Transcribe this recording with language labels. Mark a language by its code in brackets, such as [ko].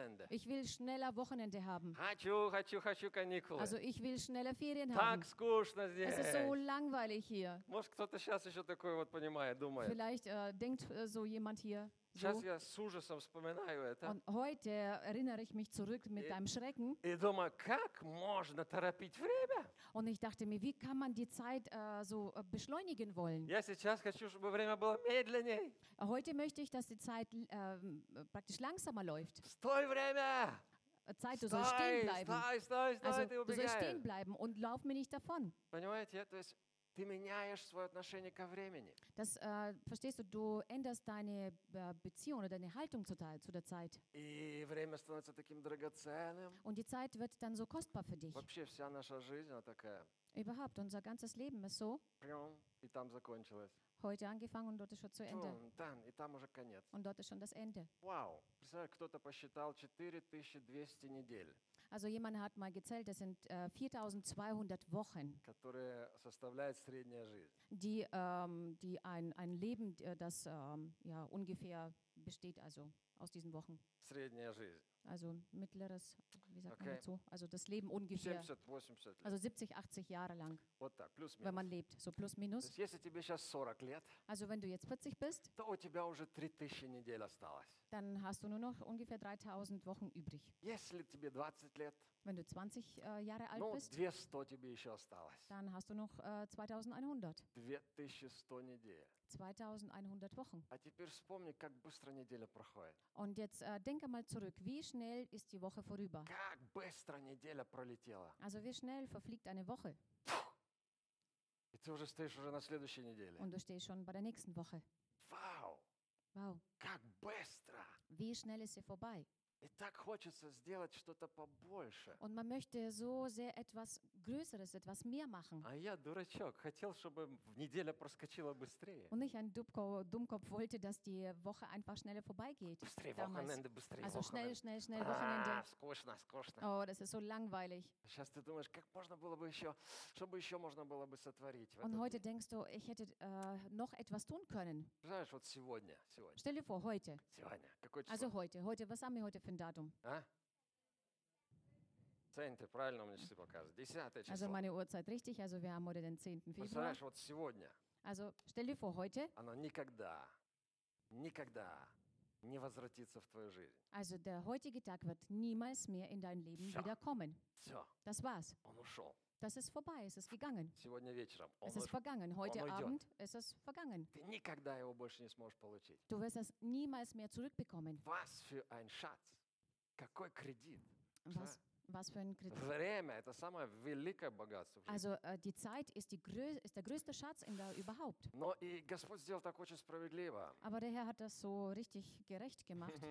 [de] Ich will schneller Wochenende haben. [ru] Хочу каникулы. [de] Also ich will schneller Ferien haben. Es ist so langweilig hier. [ru] Может, кто-то сейчас еще такое вот понимает, думает. [de] Vielleicht denkt so jemand hier. [ru] Сейчас я с ужасом вспоминаю это. [de] Und heute erinnere ich mich zurück mit deinem Schrecken. [ru] И думаю, как можно торопить время? [de] Und ich dachte mir, wie kann man die Zeit so beschleunigen wollen? [ru] Я сейчас хочу, чтобы время было медленней. [de] Heute möchte ich, dass die Zeit praktisch langsamer läuft. [ru] Стой, время! [de] Zeit, du sollst stehen bleiben. [ru] Стой, [de] also, du sollst stehen bleiben und lauf mir nicht davon. [ru] Понимаете, то есть ты меняешь свое отношение ко времени. [de] Das verstehst du, du änderst deine Beziehung oder deine Haltung zu der Zeit. [ru] И время становится таким драгоценным. [de] Und die Zeit wird dann so kostbar für dich. [ru] Вообще вся наша жизнь такая. [de] Überhaupt, unser ganzes Leben ist so. [ru] И там закончилось. [de] Heute angefangen und dort ist schon zu Ende. [ru] Dann, и там уже конец. [de] Und dort ist schon das Ende. [ru] Wow, представляешь, кто-то посчитал 4200 недель. [de] Also jemand hat mal gezählt, das sind 4200 Wochen, [ru] которые составляет средняя жизнь. [de] Die, die ein Leben, das ja, ungefähr besteht also aus diesen Wochen. [ru] Средняя жизнь. [de] Also mittleres, wie sagt okay. man dazu? Also das Leben ungefähr. 70-80 also 70, 80 Jahre lang. [ru] Вот так, плюс, [de] wenn man lebt, so plus minus. [ru] То есть, если тебе сейчас 40 лет, [de] also wenn du jetzt 40 bist, [ru] то у тебя уже 3000 недель осталось. [de] Dann hast du nur noch ungefähr 3000 Wochen übrig. [ru] Если тебе 20 лет, [de] wenn du 20 Jahre alt [ru] ну, [de] bist, [ru] 200 тебе еще осталось. [de] Dann hast du noch 2100. [ru] 2100 недель. [de] 2100 Wochen. [ru] А теперь вспомни, как быстро неделя проходит. [de] Und jetzt denke mal zurück, wie schnell ist die Woche vorüber? [ru] Как быстро неделя пролетела. [de] Also wie schnell verfliegt eine Woche? [ru] И ты уже стоишь уже на следующей неделе. [de] Und du stehst schon bei der nächsten Woche. [en] Wow. Wow. [ru] Как быстро. [de] Wie schnell ist sie vorbei? [ru] И так хочется сделать что-то побольше. [de] Und man möchte so sehr etwas Größeres, etwas mehr machen. [ru] А я дурачок, хотел, чтобы неделя проскочила быстрее. [de] Und ich, ein Dummkopf, wollte, dass die Woche einfach schneller vorbeigeht. [ru] Быстрее, Wochenende, быстрее, [de] also schnell, schnell, schnell, Wochenende. [ru] Скучно, скучно. [de] Oh, das ist so langweilig. [ru] Сейчас ты думаешь, как можно было бы еще, чтобы еще можно было бы сотворить. [de] Und heute denkst du, ich hätte noch etwas tun können. [ru] Знаешь, вот сегодня, сегодня. [de] Stell dir vor, heute. [ru] Сегодня. Какое число? [de] Also heute, heute, was haben wir heute? Datum. [ru] Центр, правильно мне часы показывают. 10 число. [de] Also meine Uhrzeit richtig, also wir haben heute den 10. Februar. [ru] Представляешь, вот сегодня. [de] Also stell dir vor, heute. [ru] Оно никогда, никогда не возвратится в твою жизнь. [de] Also der heutige Tag wird niemals mehr in dein Leben wiederkommen. [ru] Все. [de] Das war's. [ru] Он ушел. [de] Das ist vorbei, es ist gegangen. [ru] Сегодня вечером. [de] Es ist vergangen. Heute Abend ist es vergangen. [ru] Ты никогда его больше не сможешь получить. [de] Du wirst es niemals mehr zurückbekommen. Was für ein Schatz. [ru] Какой кредит? [de] Was, was für ein Kredit? [ru] Время – это самое великое богатство. [de] Also die Zeit ist, die ist der größte Schatz in der überhaupt. [ru] Но и Господь сделал так очень справедливо. [de] Aber der Herr hat das so richtig gerecht gemacht.